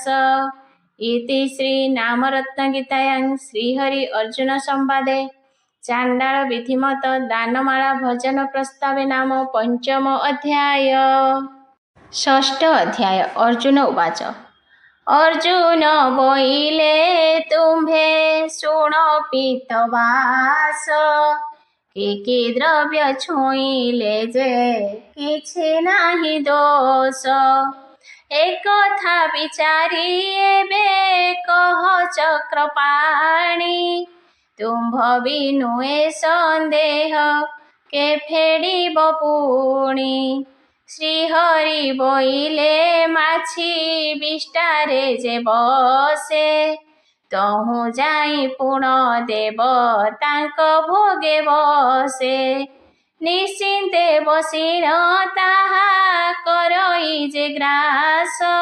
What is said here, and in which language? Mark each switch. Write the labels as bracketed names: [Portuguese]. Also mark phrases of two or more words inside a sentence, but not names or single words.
[Sanskrit] ଇତି ଶ୍ରୀ ନାମରତ୍ନ ଗୀତାୟାଂ ଶ୍ରୀହରି ଅର୍ଜୁନ ସମ୍ବାଦେ ଚାଣ୍ଡାଳ ବିଧିମତ ଦାନମାଳା ଭଜନ ପ୍ରସ୍ତାବେ ନାମ ପଞ୍ଚମ ଅଧ୍ୟାୟ। ଷଷ୍ଠ ଅଧ୍ୟାୟ। ଅର୍ଜୁନ ଉବାଚ [Odia] ଅର୍ଜୁନ ବୋଇଲେ ତୁମ୍ଭେ ଶୁଣ ପୀତବାସ କି ଦ୍ରବ୍ୟ ଛୁଇଁଲେ ଯେ କିଛି ନାହିଁ ଦୋଷ ଏକ କଥା ବିଚାରି ଏବେ କହ ଚକ୍ରପାଣି ତୁମ୍ଭ ବିନୁଏ ସନ୍ଦେହ କେ ଫେଡ଼ିବ ପୁଣି ଶ୍ରୀହରି ବୋଇଲେ ମାଛି ବିଷ୍ଠାରେ ଯେ ବସେ ତହୁଁ ଯାଇ ପୁଣ ଦେବ ତାଙ୍କ ଭୋଗେ ବସେ ନିଶ୍ଚିନ୍ତେ ବସିଣ ତାହା କରଇ ଯେ ଗ୍ରାସ